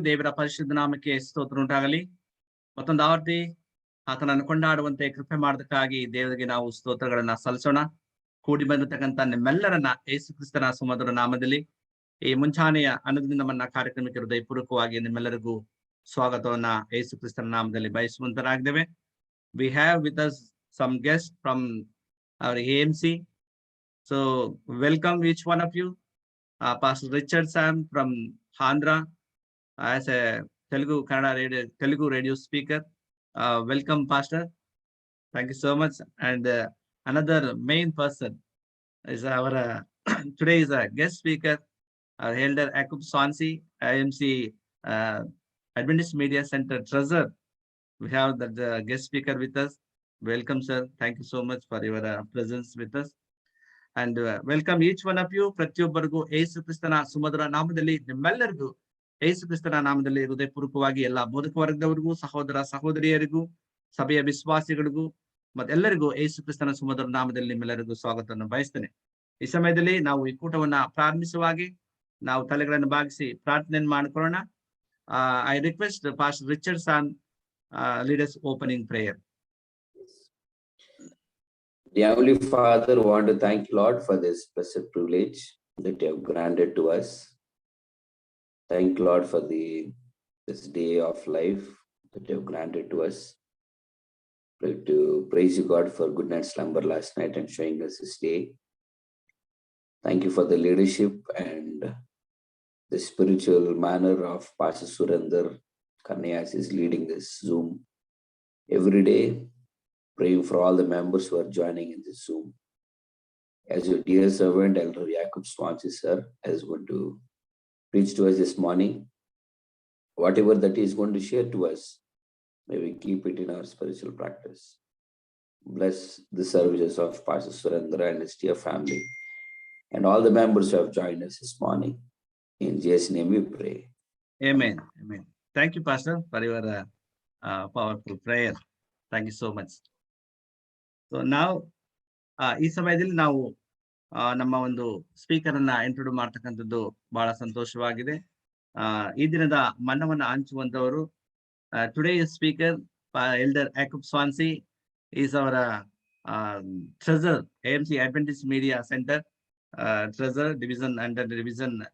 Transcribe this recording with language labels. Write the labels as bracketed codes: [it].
[kn] ದೇವರ ಪರಿಶುದ್ಧ ನಾಮಕ್ಕೆ ಸ್ತೋತ್ರ ಉಂಟಾಗಲಿ. ಮತ್ತೊಂದು ಆವರ್ತಿ ಆತನನ್ನು ಕೊಂಡಾಡುವಂತೆ ಕೃಪೆ ಮಾಡೋದಕ್ಕಾಗಿ ದೇವರಿಗೆ ನಾವು ಸ್ತೋತ್ರಗಳನ್ನ ಸಲ್ಲಿಸೋಣ. ಕೂಡಿ ಬಂದಿರತಕ್ಕಂಥ ನಿಮ್ಮೆಲ್ಲರನ್ನ ಯೇಸು ಕ್ರಿಸ್ತನ ಸುಮಧುರ ನಾಮದಲ್ಲಿ ಈ ಮುಂಚಾನೆಯ ಅನುದಿನವನ್ನ ಕಾರ್ಯಕ್ರಮಕ್ಕೆ ಹೃದಯಪೂರ್ವಕವಾಗಿ ನಿಮ್ಮೆಲ್ಲರಿಗೂ ಸ್ವಾಗತವನ್ನ ಯೇಸು ಕ್ರಿಸ್ತನ ನಾಮದಲ್ಲಿ ಬಯಸುವಂತರಾಗಿದ್ದೇವೆ. [en] We have with us some guests from our AMC. So welcome each one of you. Pastor Richard Sam from Andhra as a Telugu radio speaker. Welcome, Pastor. Thank you so much. And another main person is our today is a guest speaker, our Elder Akub Swansea, IMC Adventist Media Center Treasurer. We have the guest speaker with us. Welcome, sir. Thank you so much for your presence with us. And welcome each one of you. [kn] ಪ್ರತಿಯೊಬ್ಬರಿಗೂ ಯೇಸು ಕ್ರಿಸ್ತನ ಸುಮಧುರ ನಾಮದಲ್ಲಿ ನಿಮ್ಮೆಲ್ಲರಿಗೂ ಯೇಸು ಕ್ರಿಸ್ತನ ನಾಮದಲ್ಲಿ ಹೃದಯಪೂರ್ವಕವಾಗಿ ಎಲ್ಲ ಬೋಧಕ ವರ್ಗದವರಿಗೂ ಸಹೋದರ ಸಹೋದರಿಯರಿಗೂ ಸಭೆಯ ವಿಶ್ವಾಸಿಗಳಿಗೂ ಮತ್ತೆಲ್ಲರಿಗೂ ಯೇಸು ಕ್ರಿಸ್ತನ ಸುಮಧುರ ನಾಮದಲ್ಲಿ ನಿಮ್ಮೆಲ್ಲರಿಗೂ ಸ್ವಾಗತವನ್ನು ಬಯಸ್ತೇನೆ. ಈ ಸಮಯದಲ್ಲಿ ನಾವು ಈ ಕೂಟವನ್ನ ಪ್ರಾರಂಭಿಸುವಾಗಿ ನಾವು ತಲೆಗಳನ್ನು ಬಾಗಿಸಿ ಪ್ರಾರ್ಥನೆಯನ್ನು ಮಾಡಿಕೊಳ್ಳೋಣ. [en] I request pastor Richard Son lead us opening prayer. Dear Heavenly Father, we want to thank you, Lord, for this blessed privilege that you have granted to us. Thank you, Lord, for this day of life that you have granted to us. Pray to praise you, God, for good night's slumber last night and showing us this day. Thank you for the leadership and the spiritual manner of Pastor Surendra Kannayas is leading this Zoom every day. Praying for all the members who are joining in this Zoom. As your dear servant, Elder Akub Swansea, sir, is going to preach to us this morning. Whatever that he is going to share to us, may we keep it in our spiritual practice. Bless the services of Pastor Surendra and his dear family, and all the members who have joined us this morning. In Jesus' name we pray. Amen. Amen. Thank you, Pastor, for your powerful prayer. Thank you so much. So now [kn] ಈ ಸಮಯದಲ್ಲಿ ನಾವು ನಮ್ಮ ಒಂದು speaker ಅನ್ನ introduce ಮಾಡ್ತಕ್ಕಂಥದ್ದು ಬಹಳ ಸಂತೋಷವಾಗಿದೆ. ಈ ದಿನದ ಮನ್ನವನ್ನ ಹಂಚುವಂತವರು [en] Today speaker elder Akub Swansi is ಅವರ treasurer AMC Adventist Media Center treasurer division under division.